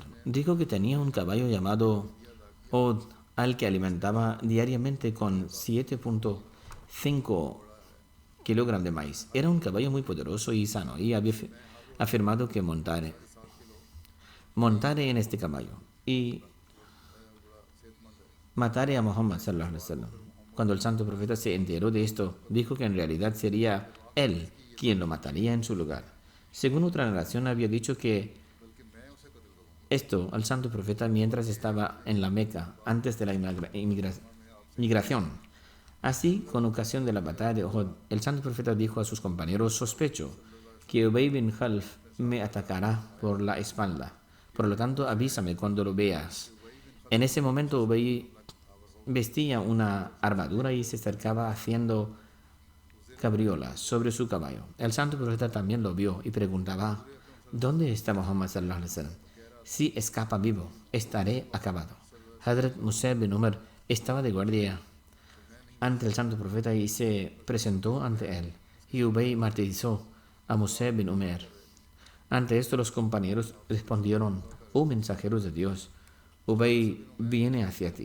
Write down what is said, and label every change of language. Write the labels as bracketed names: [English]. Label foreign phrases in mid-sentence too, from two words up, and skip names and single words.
[Spanish] Dijo que tenía un caballo llamado Od, al que alimentaba diariamente con 7.5 kilogramos de maíz. Era un caballo muy poderoso y sano, y había afirmado que montaré en este caballo y mataré a Muhammad [Arabic] صلى الله عليه وسلم. [Spanish] Cuando el santo profeta se enteró de esto, dijo que en realidad sería él quien lo mataría en su lugar. Según otra narración, había dicho que esto al santo profeta mientras estaba en la Meca, antes de la migración. Así, con ocasión de la batalla de Uhud, el santo profeta dijo a sus compañeros: sospecho que Ubay bin Khalf me atacará por la espalda. Por lo tanto, avísame cuando lo veas. En ese momento, Ubay vestía una armadura y se acercaba haciendo cabriolas sobre su caballo. El santo profeta también lo vio y preguntaba: ¿dónde está Muhammad [Arabic] صلى الله عليه وسلم? [Spanish] Si escapa vivo, estaré acabado. Hazrat Musa bin Umar estaba de guardia ante el santo profeta y se presentó ante él. Y Ubay martirizó a Musa bin Umar. Ante esto los compañeros respondieron: oh mensajeros de Dios, Ubay viene hacia ti.